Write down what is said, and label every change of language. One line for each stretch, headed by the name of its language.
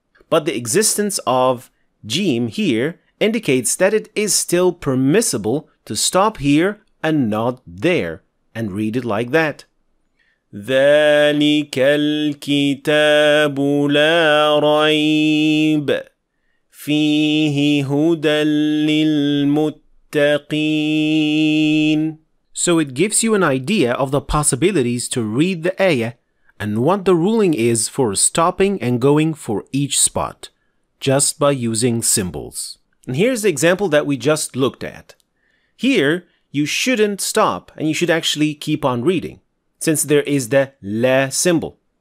English: But the existence of jim here indicates that it is still permissible to stop here and not there, and read it like that.
Arabic: ذلك الكتاب لا ريب فيه هدى للمتقين.
English: So it gives you an idea of the possibilities to read the ayah and what the ruling is for stopping and going for each spot, just by using symbols. And here's the example that we just looked at. Here, you shouldn't stop and you should actually keep on reading, since there is the la symbol.